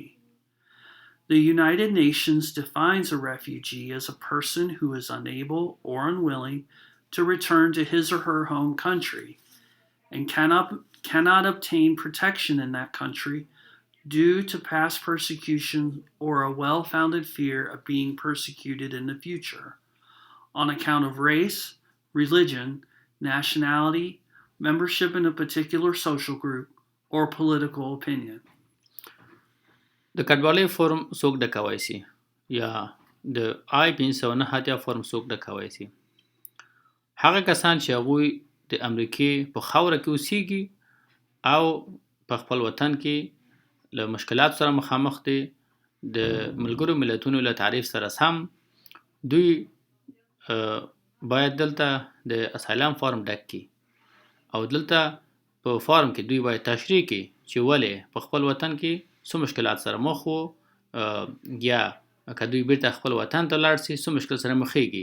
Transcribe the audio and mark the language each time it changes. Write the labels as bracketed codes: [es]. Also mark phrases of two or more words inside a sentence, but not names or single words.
[en] The United Nations defines a refugee as a person who is unable or unwilling to return to his or her home country and cannot obtain protection in that country due to past persecution or a well-founded fear of being persecuted in the future on account of race, religion, nationality, membership in a particular social group, or political opinion. [ps] د کډوالۍ فورم څوک ډکوای شي یا د I-589 فورم څوک ډکوای شي؟ هغه کسان چې هغوی د امریکې په خاوره کې اوسیږي او په خپل وطن کې له مشکلات سره مخامخ دي د ملګرو ملتونو له تعریف سره سم دوی باید دلته د [en] asylum form [ps] ډک کړي او دلته په فارم کې دوی باید تشریح کړي چې ولې په خپل وطن کې څه مشکلات سره مخ وو یا که دوی بیرته خپل وطن ته لاړ شي څه مشکل سره مخېږي.